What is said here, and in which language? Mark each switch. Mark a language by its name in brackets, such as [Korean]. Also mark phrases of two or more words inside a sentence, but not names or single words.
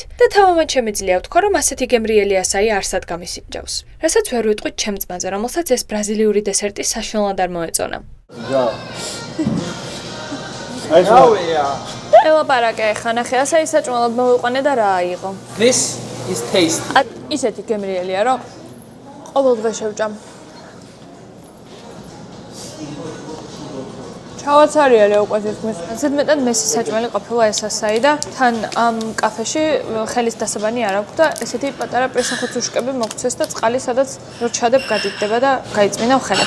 [Georgian] და თავამად შემიძლია ვთქვა, რომ ასეთი გემრიელი ასაი არსად გამისინჯავს. რასაც ვერ ვიტყვით ჩემ ძმაზე, რომელსაც ეს ბრაზილიური დესერტი საშინლად არ მოეწონა. ელაპარაკე ხა ნახე, ასე ისაჭმელად მოვიყვანე და რა აიღო. [English] This is taste. [Georgian] ისეთი გემრიელია, რომ ყოველ დღე შევჭამ. ჩავაცარიალე უკვე თითქმის. ზედმეტად მესი საჭმელი ყოფილა ეს ასაი და თან ამ კაფეში ხელის დასაბანი არ აქვს და ესეთი პატარა პრესახოცუშკები მოგცეს და წყალი სადაც რო ჩადებ გადიდდება და გაიწმინავ ხელებს.